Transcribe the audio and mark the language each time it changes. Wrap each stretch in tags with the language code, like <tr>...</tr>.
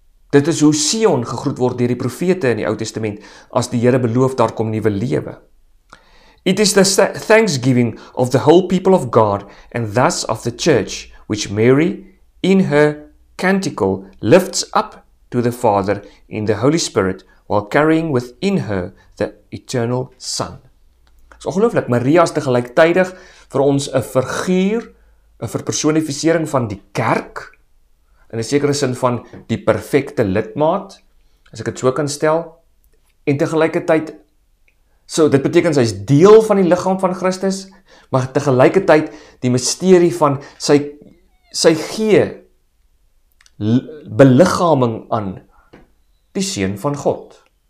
<af>Dit is hoe Sion gegroet word deur die profete in die Ou Testament, as die Here beloof daar kom nuwe lewe.</af> <en>It is the thanksgiving of the whole people of God and thus of the church, which Mary, in her canticle, lifts up to the Father in the Holy Spirit, while carrying within her the eternal Son.</en> <af>Dit is ongelooflik, Maria is tegelijkertydig vir ons 'n figuur, 'n verpersonifisering van die kerk, in 'n sekere sin van die perfekte lidmaat, as ek dit so kan stel, en tegelijkertyd, so dit beteken sy is deel van die liggaam van Christus, maar tegelijkertyd die misterie van sy gee beliggaming aan die Seun van God.</af>